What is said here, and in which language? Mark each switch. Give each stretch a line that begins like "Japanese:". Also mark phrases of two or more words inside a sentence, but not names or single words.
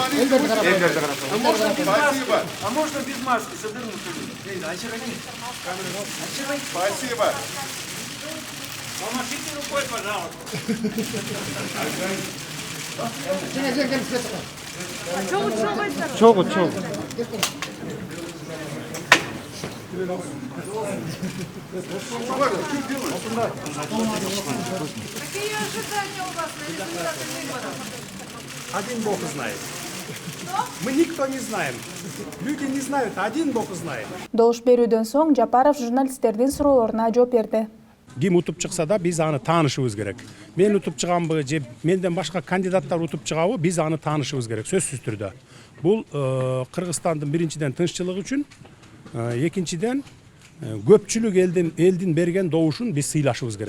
Kyrgyz: Элдерди карап.
Russian: Спасибо. А можно без маски? Садырну Спасибо. Помашите рукой, пожалуйста.
Kyrgyz: Чогуу.
Russian: Какие ожидания у вас на результаты выборов? Один Бог знает. Мы никто не знаем. Люди не знают, а один Бог знает.
Kyrgyz: Добуш берүүдөн соң Жапаров журналисттердин суроолоруна жооп берди. Ким утуп чыкса да биз аны таанышыбыз керек. Мен утуп чыганбы же менден башка кандидаттар утуп чыгабы, биз аны таанышыбыз керек сөзсүз түрдө. Бул Кыргызстандын биринчиден тынччылыгы үчүн, экинчиден көпчүлүк элдин берген добушун биз сыйлашыбыз керек.